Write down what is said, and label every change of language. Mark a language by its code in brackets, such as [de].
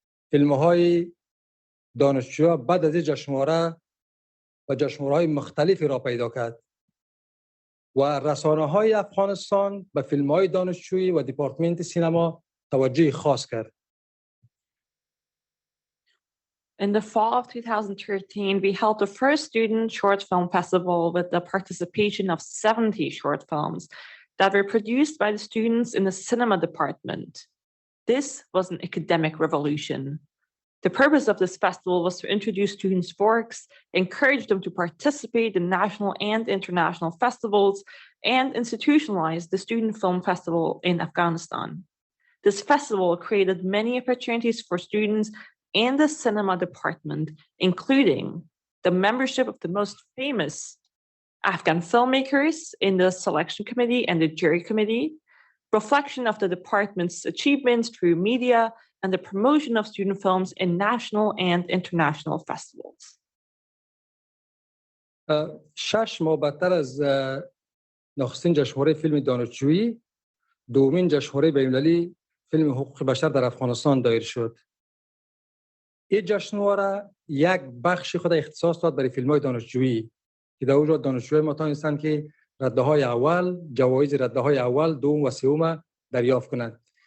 [fa] فیلم‌های دانشجویان بعد از این جشنواره و جشنواره‌های مختلفی را پیدا کرد و رسانه‌های افغانستان به فیلم‌های دانشجویی و دیپارتمنت سینما توجه خاص کرد. [en] In the fall of 2013, we held the first student short film festival with the participation of 70 short films that were produced by the students in the cinema department. This was an academic revolution. The purpose of this festival was to introduce students' works, encourage them to participate in national and international festivals, and institutionalize the Student Film Festival in Afghanistan. This festival created many opportunities for students in the cinema department, including the membership of the most famous Afghan filmmakers in the selection committee and the jury committee, reflection of the department's achievements through media, and the promotion of student films in national and international festivals. [fa] 6 ماه بعدتر از نخستین جشنواره فیلم دانشجویی، دومین جشنواره بین‌المللی فیلم حقوق بشر در افغانستان دایر شد. این جشنواره یک بخش خود اختصاص داد برای فیلم‌های دانشجویی که در اونجا دانشجویان ما توانستند که رده‌های اول، جوایز رده‌های اول، دوم و سوم دریافت کنند.